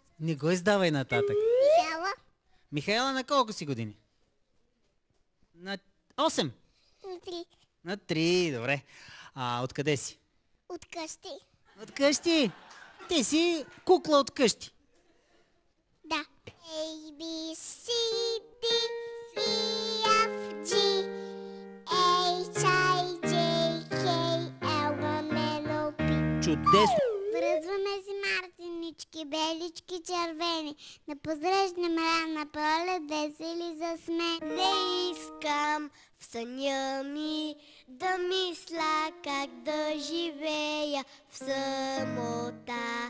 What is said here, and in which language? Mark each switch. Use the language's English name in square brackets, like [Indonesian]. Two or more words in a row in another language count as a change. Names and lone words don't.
[Bulgarian] Не го издавай нататък. Михайла Михайла, на колко си години? На 8. на 3 На 3, добре. Откъде си? от къщи. От къщи. Ти си кукла от къщи. Да. [English] A, B, C, D, E, F, G, H, I, J, K, L, M, N, O, P. [Bulgarian] Чудесно. Връзваме си мартинички, белички, червени. Да позрежнем рана пролет, весели за смех. Не искам в съня ми да мисля как да живея в самота.